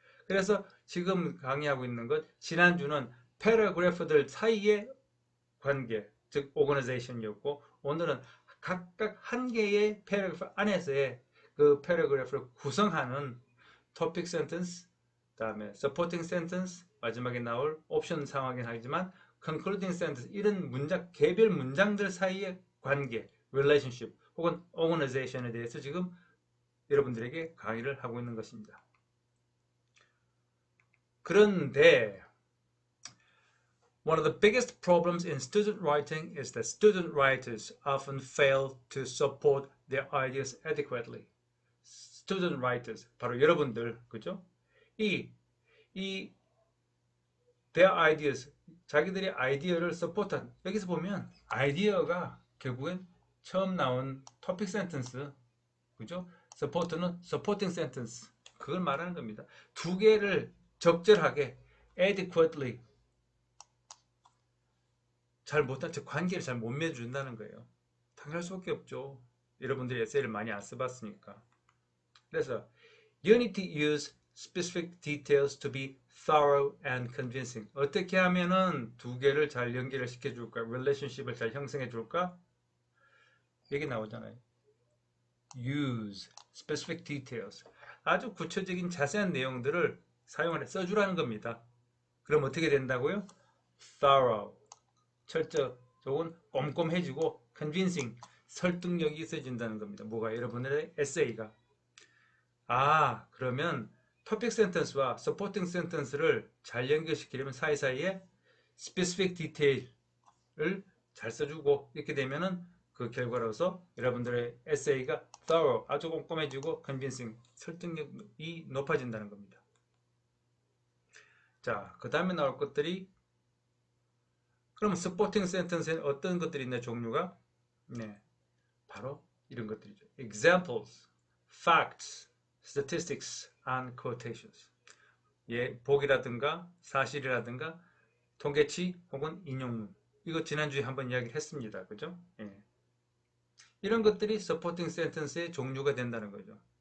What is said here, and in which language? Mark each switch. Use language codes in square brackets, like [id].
[ko] 그래서 지금 강의하고 있는 것, 지난주는 패러그래프들 사이의 관계, 즉 organization이었고 오늘은 각각 한 개의 패러그래프 안에서의 그 패러그래프를 구성하는 토픽 센텐스, 다음에 서포팅 센텐스, 마지막에 나올 옵션 상황이긴 하지만 concluding sentence, 이런 개별 문장들 사이의 관계, relationship 혹은 organization에 대해서 지금 여러분들에게 강의를 하고 있는 것입니다. [en] 그런데 one of the biggest problems in student writing is that student writers often fail to support their ideas adequately. [ko] student writers, 바로 여러분들, 그죠? their ideas, 자기들의 아이디어를 서포트한, 여기서 보면 아이디어가 결국엔 처음 나온 토픽 센텐스, 그죠? 서포트는 서포팅 센텐스, 그걸 말하는 겁니다. 두 개를 적절하게 adequately 잘 못한 즉 관계를 잘 못 맺어준다는 거예요. 당연할 수밖에 없죠. 여러분들이 에세이를 많이 안 써봤으니까. [en] 그래서 you need to use specific details to be thorough and convincing. [ko] 어떻게 하면은 두 개를 잘 연결을 시켜줄까? relationship을 잘 형성해줄까? [en] 여기 나오잖아요. use specific details. [ko] 아주 구체적인 자세한 내용들을 사용을 써주라는 겁니다. 그럼 어떻게 된다고요? thorough. 철저적은 꼼꼼해지고 convincing. 설득력이 있어진다는 겁니다. 뭐가? 여러분들의 에세이가. 그러면 토픽 센텐스와 서포팅 센텐스를 잘 연결시키려면 사이사이에 specific detail을 잘 써주고 이렇게 되면은 그 결과로서 여러분들의 에세이가 thorough, 아주 꼼꼼해지고 convincing, 설득력이 높아진다는 겁니다. 자, 그 다음에 나올 것들이 그러면 supporting sentence에는 어떤 것들이 있나 종류가? 네, 바로 이런 것들이죠. [en] examples, facts, statistics, and quotations. [ko] 예, 복이라든가 사실이라든가 통계치 혹은 인용문. 이거 지난주에 한번 이야기를 했습니다. 그죠? 예. 이런 것들이 supporting sentence의 종류가 된다는 거죠.